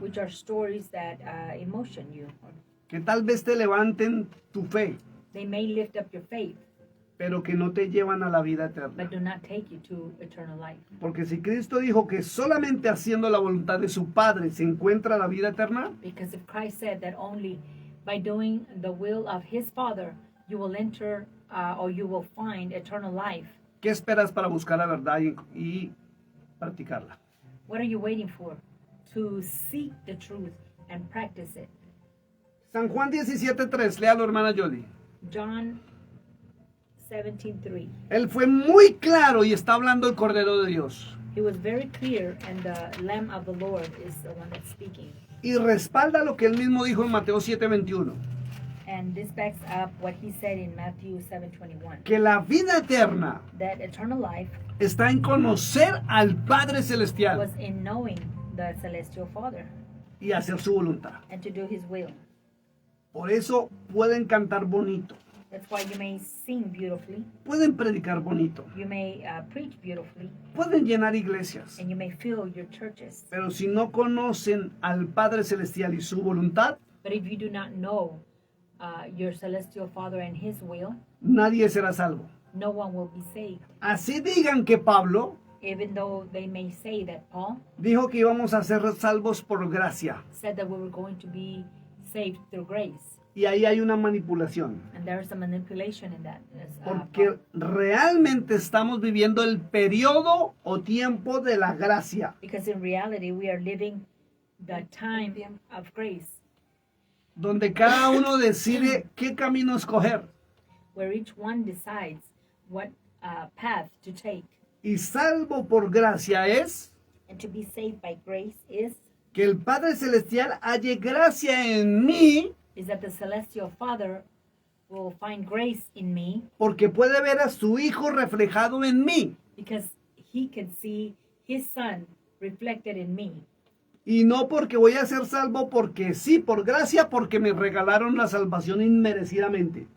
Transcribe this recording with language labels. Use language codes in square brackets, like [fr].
[en] which are stories that emotion you. [es] que tal vez te levanten tu fe, [en] They may lift up your faith, [es] pero que no te llevan a la vida eterna. [en] but do not take you to eternal life. [es] Porque si Cristo dijo que solamente haciendo la voluntad de su Padre se encuentra la vida eterna, [en] Because if Christ said that only by doing the will of his Father you will enter or you will find eternal life, [es] ¿qué esperas para buscar la verdad y practicarla? [en] what are you waiting for? To seek the truth and practice it. [es] San Juan 17:3, léalo, hermana Jody. [en] John 17:3. [es] Él fue muy claro y está hablando el Cordero de Dios. [en] He was very clear, and the Lamb of the Lord is the one that's speaking. [es] Y respalda lo que él mismo dijo en Mateo 7:21. [en] And this backs up what he said in Matthew 7:21. [es] Que la vida eterna [en] That eternal life [es] está en conocer al Padre Celestial [en] was in knowing the celestial Father [es] y hacer su voluntad. [en] and to do his will. [es] Por eso pueden cantar bonito, [en] That's why you may sing beautifully, [es] pueden predicar bonito, [en] you may preach beautifully, [es] pueden llenar iglesias. [en] and you may fill your churches. [es] Pero si no conocen al Padre Celestial y su voluntad, [en] But if you do not know your celestial Father and his will, [es] nadie será salvo. [en] no one will be saved. [es] Así digan que Pablo [en] Even though they may say that Paul [es] dijo que íbamos a ser salvos por gracia. [en] said that we were going to be saved through grace. [es] Y ahí hay una manipulación. [en] And there is a manipulation in that. [es] Porque realmente estamos viviendo el periodo o tiempo de la gracia, [en] Because in reality, we are living the time of grace, [es] donde cada uno decide qué camino escoger. [en] where each one decides what path to take. [es] Y salvo por gracia es [en] And to be saved by grace is [es] que el Padre Celestial halle gracia en mí, [en] that the celestial Father will find grace in me [es] porque puede ver a su Hijo reflejado en mí. [en] because he can see his Son reflected in me. [es] Y no porque voy a ser salvo porque sí, por gracia, porque me regalaron la salvación inmerecidamente.